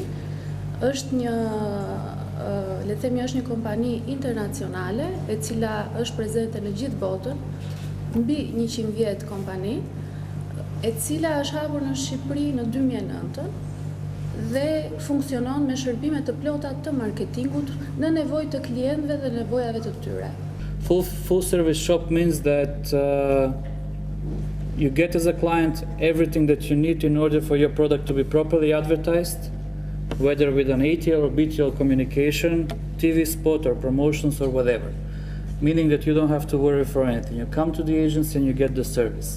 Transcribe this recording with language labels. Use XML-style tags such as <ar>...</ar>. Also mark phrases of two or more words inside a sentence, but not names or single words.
<sq>Është një le të themi është një kompani internacionale e cila është prezente në gjithë botën, mbi 100 vjet kompani, e cila është hapur në Shqipëri në 2009 dhe funksionon me shërbime të plota të marketingut në nevojë të klientëve dhe nevojave të tyre.</sq> <en>Full service shop means that you get as a client everything that you need in order for your product to be properly advertised, whether with an ATL or BTL communication, TV spot or promotions or whatever. Meaning that you don't have to worry for anything. You come to the agency and you get the service.</en>